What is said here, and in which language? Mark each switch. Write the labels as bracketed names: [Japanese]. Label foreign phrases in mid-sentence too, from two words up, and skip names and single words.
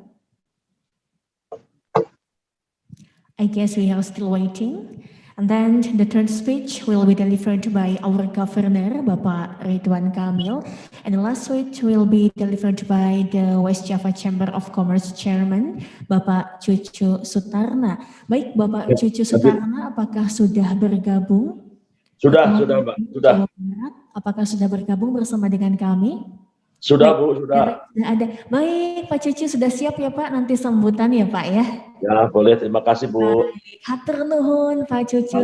[English] I guess we are still waiting. And then the third speech will be delivered by our Governor, Bapak Ridwan Kamil. And the last speech will be delivered by the West Java Chamber of Commerce Chairman, Bapak Cucu Sutarna. [Indonesian] Baik, Bapak Cucu Sutarna, apakah sudah bergabung? Sudah, Mbak. Sudah. Jawa Barat, apakah sudah bergabung bersama dengan kami? Sudah, Baik, Bu, sudah. Sudah ada. Baik, Pak Cucu sudah siap ya Pak, nanti sambutan ya Pak ya? Ya, boleh. Terima kasih, Bu. [Sundanese] Hatur nuhun Pak Cucu.